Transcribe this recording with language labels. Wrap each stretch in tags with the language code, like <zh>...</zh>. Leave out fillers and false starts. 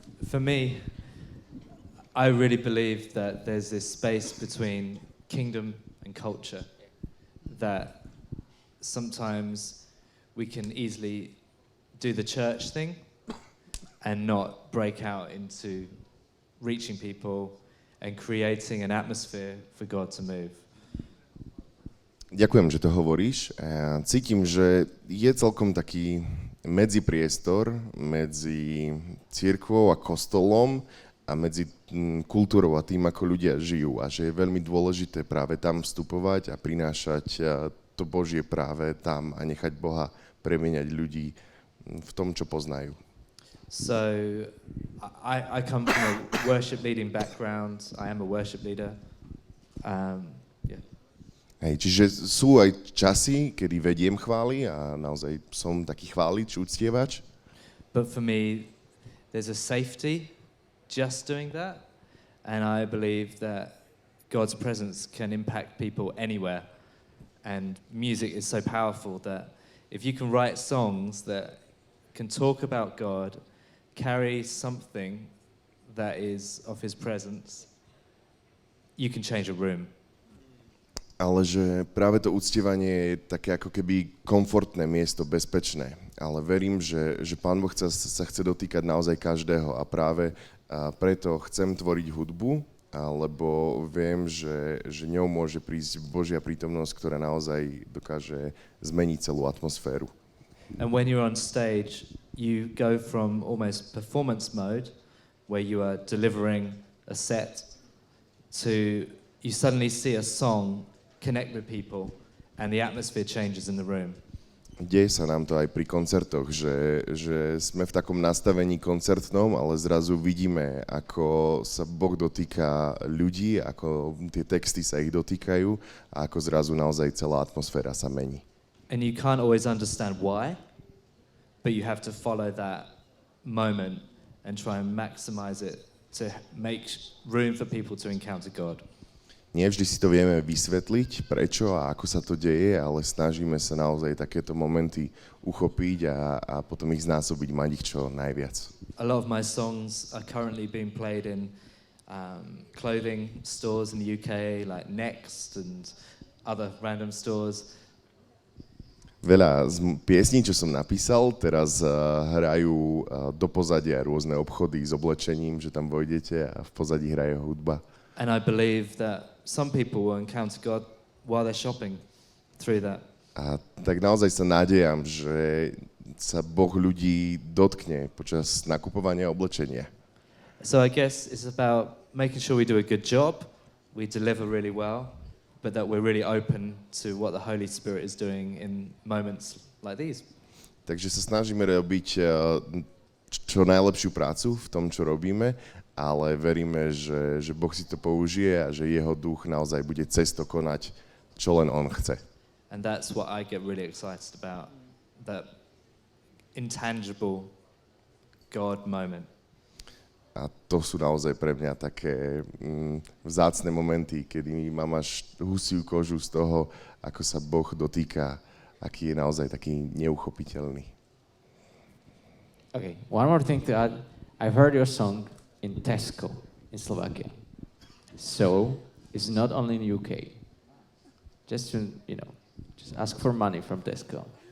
<en>For me, I really believe that there's this space between kingdom and culture that sometimes we can easily do the church thing and not break out into reaching people and creating an atmosphere for God to move.</en> <sk>Ďakujem, že to hovoríš. Cítim, že je celkom taký medzipriestor medzi cirkvou a kostolom a medzi kultúrou a tým, ako ľudia žijú. A že je veľmi dôležité práve tam vstupovať a prinášať to Božie práve tam a nechať Boha premieňať ľudí v tom, čo poznajú.</sk> <en>So, I come from a worship leading background. I am a worship leader. Yeah.</en> <sk>Hej, čiže sú aj časy, kedy vediem chvály a naozaj som taký chválič, uctievač.</sk> <en>But for me, there's a safety just doing that. And I believe that God's presence can impact people anywhere. And music is so powerful that if you can write songs that can talk about God, carry something that is of His presence, you can change a room.</en> <sk>Ale že práve to uctievanie je také ako keby komfortné miesto, bezpečné. Ale verím, že Pán Boh sa chce dotýkať naozaj každého a práve preto chcem tvoriť hudbu alebo viem, že ňou môže prísť Božia prítomnosť, ktorá naozaj dokáže zmeniť celú atmosféru.</sk> <en>And when you're on stage, you go from almost performance mode, where you are delivering a set, to you suddenly see a song connect with people, and the atmosphere changes in the room.</en> <sk>Deje sa nám to aj pri koncertoch, že sme v takom nastavení koncertnom, ale zrazu vidíme, ako sa Boh dotýka ľudí, ako tie texty sa ich dotýkajú a ako zrazu naozaj celá atmosféra sa mení.</sk> <en>And you can't always understand why, but you have to follow that moment and try and maximize it to make room for people to encounter God.</en> <sk>Nie vždy si to vieme vysvetliť, prečo a ako sa to deje, ale snažíme sa naozaj takéto momenty uchopiť a potom ich znásobiť, mať ich čo najviac.</sk> <en>A lot of my songs are currently being played in clothing stores in the UK, like Next and other random stores.</en> <sk>Veľa z piesní, čo som napísal, teraz hrajú do pozadia rôzne obchody s oblečením, že tam vojdete a v pozadí hraje hudba.</sk> <en>And I believe that some people will encounter God while they're shopping through that.</en> <sk>A tak naozaj sa nádejam, že sa Boh ľudí dotkne počas nakupovania oblečenia.</sk> <en>So I guess it's about making sure we do a good job, we deliver really well, but that we're really open to what the Holy Spirit is doing in moments like these.</en> <sk>Takže sa snažíme robiť čo najlepšiu prácu v tom, čo robíme, ale veríme, že Boh si to použije a že jeho duch naozaj bude cez to konať, čo len on chce.</sk> <en>And that's what I get really excited about, that intangible God moment.</en> <sk>A to sú naozaj pre mňa také vzácne momenty, kedy mám až husiu kožu z toho, ako sa Boh dotýka, aký je naozaj taký neuchopiteľný.</sk> <en>Okay, one more thing to add. I've heard your song in Tesco in Slovakia. So it's not only in UK. Just to, just ask for money from Tesco.</en>